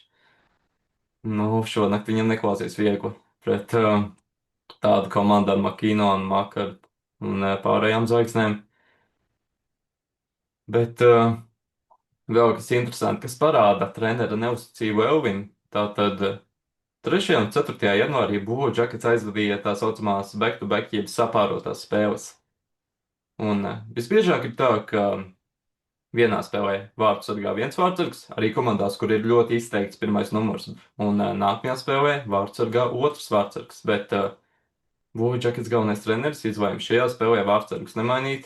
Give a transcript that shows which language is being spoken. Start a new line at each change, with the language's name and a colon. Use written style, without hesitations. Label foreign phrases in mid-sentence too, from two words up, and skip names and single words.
Latvian: Nu, šonakt viņam neklāsies viegli pret tādu komandu ar Makino un Makaru un pārējām zvaigznēm. Bet vēl kas interesanti, kas parāda trenera neusticību Elvim, tātad 3. un 4. janvārī Blue Jackets aizvadīja tā saucamās
English: back-to-back
Latvian: jeb sapārotās spēles. Un visbiežāk ir tā, ka vienā spēlē vārtu sargā viens vārdsargs, arī komandās, kur ir ļoti izteikts pirmais numurs, un nākamajā spēlē vārtu sargā otrs vārdsargs, bet Blue Jackets galvenais treneris izlēma šajā spēlē vārdsargus nemainīt.